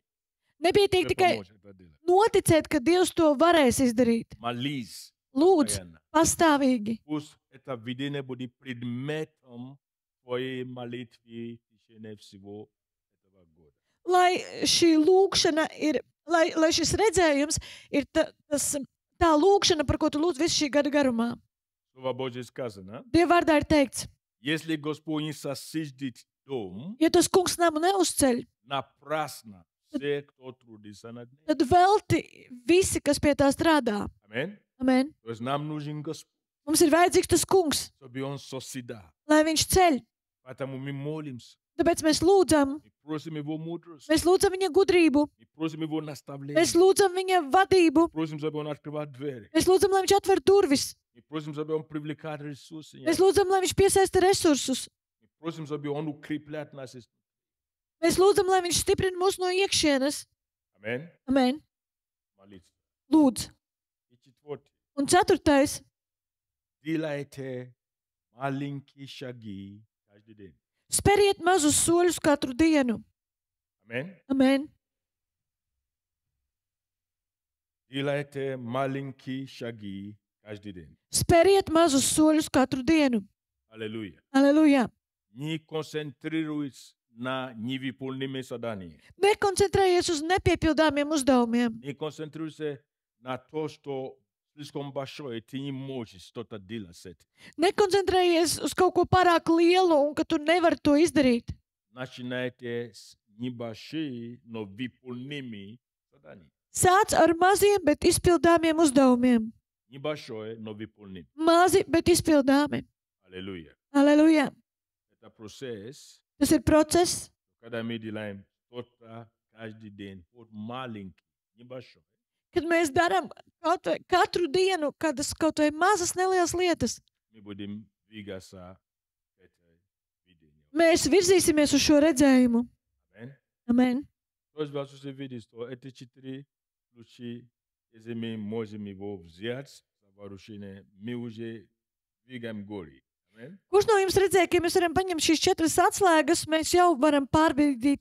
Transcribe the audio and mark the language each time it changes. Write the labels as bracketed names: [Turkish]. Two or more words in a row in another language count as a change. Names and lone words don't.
[Latvian] Nepietiek [Russian] тебе [Latvian] tikai [Russian] помочь это делать. [Latvian] noticēt, ka Dievs to varēs izdarīt. [Russian] Молись [Latvian] Lūdz [Russian] постоянно. [Latvian] pastāvīgi, [Russian] Пусть это видение будет предметом твоей молитвы в течение всего этого года. [Latvian] lai šī lūkšana ir, lai šis redzējums ir tā lūkšana, par ko tu lūdz visu šī gada garumā. [Russian] Слово Божье сказано, [Latvian] Dieva vārdā ir teikts, [Russian] если Господь не сосидит дом, [Latvian] ja tas kungs namu neuzceļ, [Russian] напрасно все, кто трудится над ним. [Latvian] tad velti visi, kas pie tā strādā. [Russian] Аминь. [Latvian] Amen. [Russian] То есть нам нужен Господь, [Latvian] Mums ir vajadzīgs tas kungs, [Russian] чтобы Он созидал. [Latvian] lai viņš ceļ. [Russian] Поэтому мы молимся, [Latvian] Tāpēc mēs lūdzam, [Russian] мы просим Его мудрость, [Latvian] mēs lūdzam viņa gudrību, [Russian] мы просим Его наставление, [Latvian] mēs lūdzam viņa vadību, [Russian] просим, чтобы Он открывал двери, [Latvian] mēs lūdzam, lai viņš atver durvis, [Russian] мы просим, чтобы Он привлекал ресурсы, [Latvian] mēs lūdzam, lai viņš piesaista resursus, [Russian] мы просим, чтобы Он укрепляет нас. [Latvian] mēs lūdzam, lai viņš stiprina mūs no iekšienes. [Russian] Аминь. [Latvian] Amen. [Russian] Молитва. [Latvian] Lūdz. [Russian] И четвертый. [Latvian] Un ceturtais. [Russian] Делайте маленькие шаги каждый день. [Latvian] Speriet mazus soļus katru dienu. [Russian] Аминь. [Latvian] Amen. [Russian] Делайте маленькие шаги каждый день. [Latvian] Speriet mazus soļus katru dienu. [Russian] Аллилуйя. [Latvian] Aleluja. [Russian] Не концентрируйтесь на невыполнимые задания. [Latvian] Nekoncentrējies uz nepiepildāmiem uzdevumiem. [Russian] Не концентрируйся на то, что слишком большое, ты не можешь что-то делать с этим. [Latvian] Nekoncentrējies uz kaut ko pārāk lielu un ka tu nevari to izdarīt. [Russian] Начинайте с небольших, но выполнимых заданий. [Latvian] Sāc ar maziem, bet izpildāmiem uzdevumiem. [Russian] Небольшое, но выполнимое. [Latvian] Mazi, bet izpildāmi. [Russian] Аллилуйя. [Latvian] Aleluja. [Russian] Это процесс, [Latvian] Tas ir process, [Russian] когда мы делаем что-то каждый день, вот маленький, небольшой. [Latvian] kad mēs darām katru dienu kādas kaut vai mazas nelielas lietas. [Russian] Мы будем двигаться к этой видению. [Latvian] Mēs virzīsimies uz šo redzējumu. [Russian] Аминь. [Latvian] Amen. [Russian] То есть вас уже видит, что эти 4 ключи, если мы можем его взять за вооружение, мы уже двигаем горе. Аминь. [Latvian] Kurš no jums redzēja, ka ja mēs varam paņemt šīs 4 atslēgas, mēs jau varam pārbīdīt